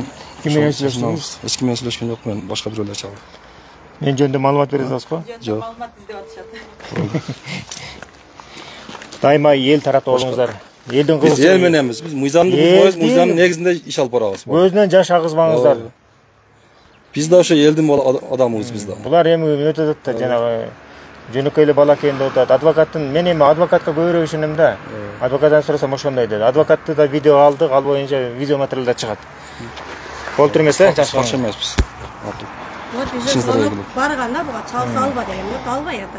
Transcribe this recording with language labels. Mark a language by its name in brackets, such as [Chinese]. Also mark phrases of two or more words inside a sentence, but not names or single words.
[Kyrgyz] Ким менен сүйлөштүңүз? Эч ким менен сүйлөшкөн жокмун, башка бирөөлөр чалды. Мен жөнүндө маалымат бере аласызбы? Жок. Маалымат издеп атышат. Дайыма эл тарапта болуңуздар. Элдин Biz кызы. ел мененбиз. Biz мыйзамды бузбайбыз, мыйзамдын негизинде иш алып барабыз. Көзүнөн жаш агызбаңыздар. Биз да ошо элдин адамыбыз биз да. Булар эми өтөт да жанагы жөнөкөй эле бала экенин деп атат. Адвокаттын мен эми адвокатка көбүрөөк ишенем да. Адвокаттан сурасам ошондой деди. Адвокатты да видео алдык, ал боюнча видео материалдар чыгат. Болтур эмесе, Каршы эмеспиз. [Russian] Вот уже [Kyrgyz] барганда буга чалса алба деген, албай атат.